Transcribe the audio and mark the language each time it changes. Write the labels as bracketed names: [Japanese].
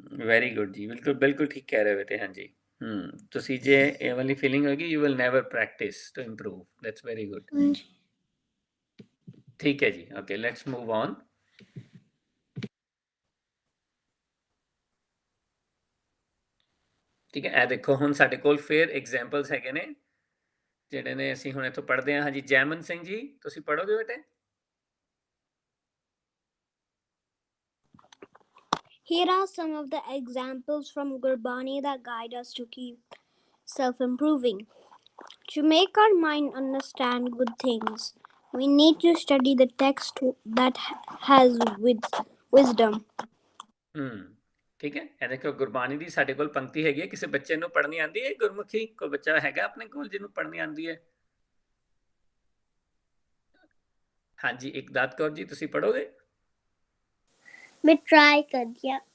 [English] very good [Hindi] जी, बिल्कुल ठीक कह रहे बेटे। हाँ जी। [Punjabi] ਤੁਸੀਂ ਜੇ ਇਹ ਵਾਲੀ ਫੀਲਿੰਗ ਹੋਗੀ, [English] you will never practice to improve. That's very good. [Punjabi] ਠੀਕ ਹੈ ਜੀ। [English] okay, let's move on. [Punjabi] ਠੀਕ ਹੈ, ਇਹ ਦੇਖੋ ਹੁਣ ਸਾਡੇ ਕੋਲ ਫਿਰ ਐਗਜ਼ਾਮਪਲਸ ਹੈਗੇ ਨੇ ਜਿਹੜੇ ਨੇ ਅਸੀਂ ਹੁਣ ਇੱਥੋਂ ਪੜ੍ਹਦੇ ਹਾਂ। ਹਾਂਜੀ ਜੈਮਨ ਸਿੰਘ ਜੀ ਤੁਸੀਂ ਪੜ੍ਹੋਗੇ ਬੇਟੇ? [English] Here are some of the examples from Gurbani that guide us to keep self-improving. To make our mind understand good things, we need to study the text that has wisdom. [Punjabi] ਠੀਕ ਹੈ, ਇਹ ਦੇਖੋ ਗੁਰਬਾਣੀ ਦੀ ਸਾਡੇ ਕੋਲ ਪੰਕਤੀ ਹੈਗੀ ਹੈ। ਕਿਸੇ ਬੱਚੇ ਨੂੰ ਪੜ੍ਹਨੀ ਆਉਂਦੀ ਹੈ ਗੁਰਮੁਖੀ? ਕੋਈ ਬੱਚਾ ਹੈਗਾ ਆਪਣੇ ਕੋਲ ਜਿਹਨੂੰ ਪੜ੍ਹਨੀ ਆਉਂਦੀ ਹੈ? ਹਾਂਜੀ ਇਕਦਾਤ ਕੌਰ ਜੀ ਤੁਸੀਂ ਪੜ੍ਹੋਗੇ? [Hindi] मैं ट्राई कर दिया।